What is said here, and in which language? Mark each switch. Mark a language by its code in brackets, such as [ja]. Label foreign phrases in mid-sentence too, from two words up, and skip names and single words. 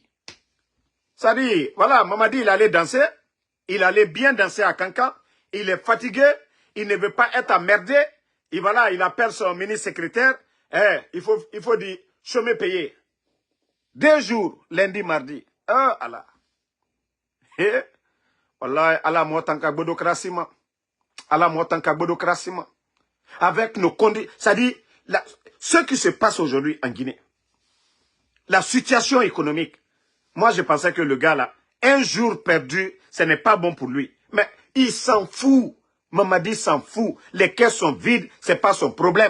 [fr] Ça dit, voilà, Mamadi, il allait danser. Il allait bien danser à Kankan. Il est fatigué. Il ne veut pas être emmerdé. Et voilà, il appelle son ministre secrétaire. Il faut dire, chômé payé. 2 jours, lundi, mardi. Allah. [man] Wallah, Allah motanka bodokrasima. Allah motanka bodokrasima. [fr] Avec nos conditions. Ça dit, ce qui se passe aujourd'hui en Guinée, la situation économique, moi je pensais que le gars là, un jour perdu, ce n'est pas bon pour lui. Mais il s'en fout. Mamadi s'en fout. Les caisses sont vides, ce n'est pas son problème.